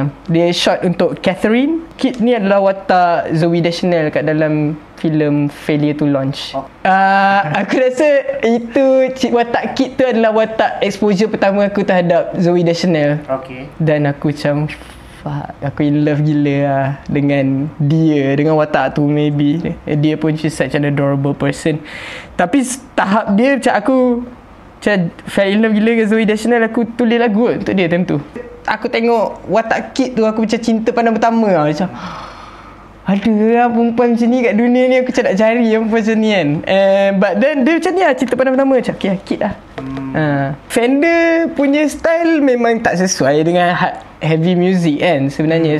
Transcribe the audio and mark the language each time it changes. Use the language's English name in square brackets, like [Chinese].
[Malay] Dia short untuk Catherine. Kit ni adalah watak Zooey Deschanel kat dalam filem Failure to Launch. Aku rasa itu watak Kit tu adalah watak exposure pertama aku terhadap Zooey Deschanel. Dan aku macam aku [English] in love [Malay] gila lah dengan dia, dengan watak tu. [English] Maybe [Malay] dia pun [English] she's such an adorable person. [Malay] Tapi tahap dia macam aku macam [English] fell in love [Malay] gila dengan Zooey Deschanel. Aku tulis lagu untuk dia time tu. Aku tengok watak Kit tu aku macam cinta pandang pertama lah. Macam ada lah perempuan macam ni kat dunia ni. Aku macam nak cari perempuan macam ni kan. [English] But then [Malay] dia macam ni lah, cinta pandang pertama. Macam okay Kit lah. Fender punya style memang tak sesuai dengan heavy music kan sebenarnya.